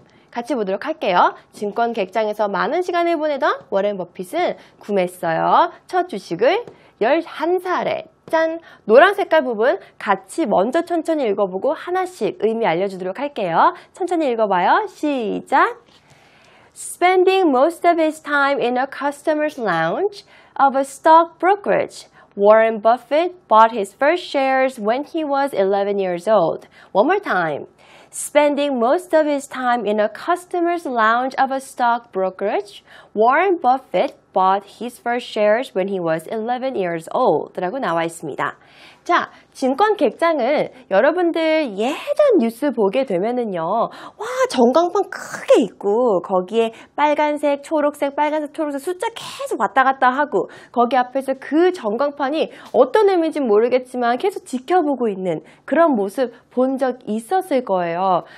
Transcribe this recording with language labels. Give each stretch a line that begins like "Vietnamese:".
Korean: 같이 보도록 할게요. 증권 객장에서 많은 시간을 보내던 워렌 버핏은 구매했어요. 첫 주식을 11살에. 짠! 노란 색깔 부분 같이 먼저 천천히 읽어보고 하나씩 의미 알려주도록 할게요. 천천히 읽어봐요. 시작!
English: Spending most of his time in a customer's lounge of a stock brokerage, Warren Buffett bought his first shares when he was 11 years old. One more time. Spending most of his time in a customer's lounge of a stock brokerage, Warren Buffett bought his first shares when he was 11 years old
Korean: 라고 나와 있습니다. 자, 증권 객장은 여러분들 예전 뉴스 보게 되면은요, 와, 전광판 크게 있고, 거기에 빨간색, 초록색, 빨간색, 초록색 숫자 계속 왔다 갔다 하고, 거기 앞에서 그 전광판이 어떤 의미인지 모르겠지만 계속 지켜보고 있는 그런 모습 본 적 있었을 거예요.